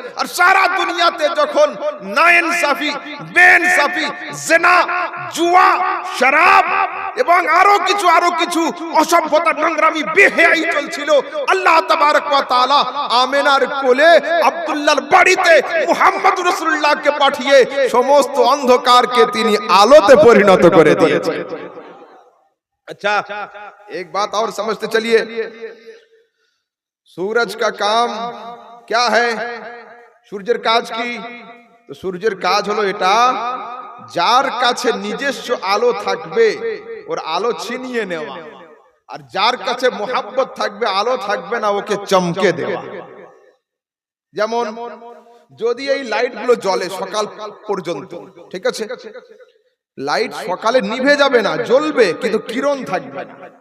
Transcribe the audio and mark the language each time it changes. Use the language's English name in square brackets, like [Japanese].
[Bangla] আর সারা দুনিয়াতে যখন নাইনসাফি, বেইনসাফি, জিনা, জুয়া, শরাব এবং আরো কিছু অসভ্যতা, নোংরামি, বেহায়াই চলছিল, আল্লাহ তাবারক ওয়া তাআলা আমিনার কোলে আব্দুল্লাহর বাড়িতে মুহাম্মদ রাসূলুল্লাহকে পাঠিয়ে সমস্ত অন্ধকারকে তিনি আলোতে পরিণত করে দিয়েছেন। [Hindi] अच्छा एक बात और समझते चलिए, सूरज का काम क्या है? [Bangla] সূর্যের কাজ কি? তো সূর্যের কাজ হলো এটা, যার কাছে নিজস্ব আলো থাকবে ওর আলো ছিনিয়ে নেওয়া, আর যার কাছে মোহাব্বত থাকবে, আলো থাকবে না, ওকে চমকে দেওয়া। যেমন যদি এই লাইট গুলো জ্বলে সকাল পর্যন্ত, ঠিক আছে, লাইট সকালে নিভে যাবে না, জ্বলবে কিন্তু কিরণ থাকবে না।